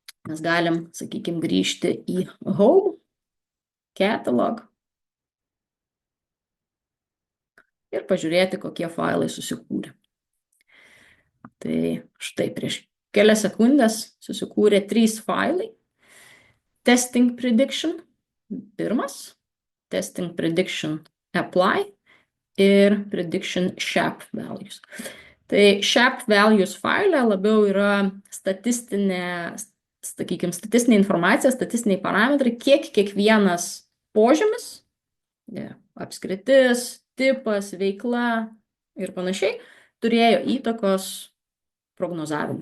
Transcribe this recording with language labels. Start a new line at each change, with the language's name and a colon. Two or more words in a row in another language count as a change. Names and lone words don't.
Lithuanian: mes galim, sakykime, grįžti į Home, Catalog ir pažiūrėti, kokie failai susikūrė. Tai štai prieš kelias sekundės susikūrė 3 failai. Testing Prediction, pirmas, Testing Prediction Apply ir Prediction Shape Values. Tai Shape Values faile labiau yra statistinė, sakykime, statistinė informacija, statistiniai parametrai, kiek kiekvienas požymis, apskritis, tipas, veikla ir panašiai, turėjo įtakos prognozavimui.